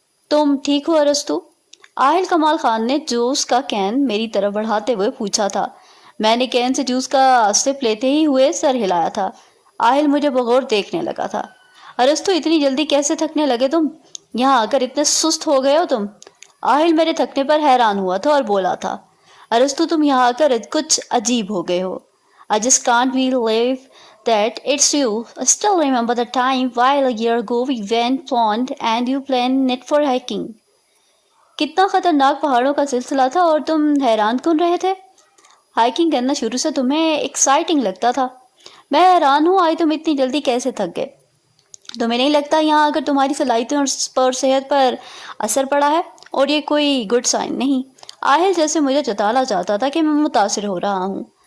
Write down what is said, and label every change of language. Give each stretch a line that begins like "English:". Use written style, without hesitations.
Urdu: تم ٹھیک ہو ارسطو؟ آہل کمال خان نے جوس کا کین میری طرف بڑھاتے ہوئے پوچھا تھا۔ میں نے کین سے جوس کا سپ لیتے ہی ہوئے سر ہلایا تھا۔ آہل مجھے بغور دیکھنے لگا تھا۔ ارسطو، اتنی جلدی کیسے تھکنے لگے تم؟ یہاں آ کر اتنے سست ہو گئے ہو تم؟ آہل میرے تھکنے پر حیران ہوا تھا اور بولا تھا، ارسطو تم یہاں آ کر کچھ عجیب ہو گئے ہو۔
English: I just can't believe that it's you. I still remember the time while a year ago we went pond and you planned it for hiking.
Urdu: کتنا خطرناک پہاڑوں کا سلسلہ تھا اور تم حیران کن رہے تھے۔ ہائیکنگ کرنا شروع سے تمہیں ایکسائٹنگ لگتا تھا۔ میں حیران ہوں آئی تم اتنی جلدی کیسے تھک گئے۔ تمہیں نہیں لگتا یہاں اگر تمہاری صلاحیتوں اور صحت پر اثر پڑا ہے؟ اور یہ کوئی گڈ سائن نہیں۔ آہل جیسے مجھے جتانا چاہتا تھا کہ میں متاثر ہو رہا ہوں۔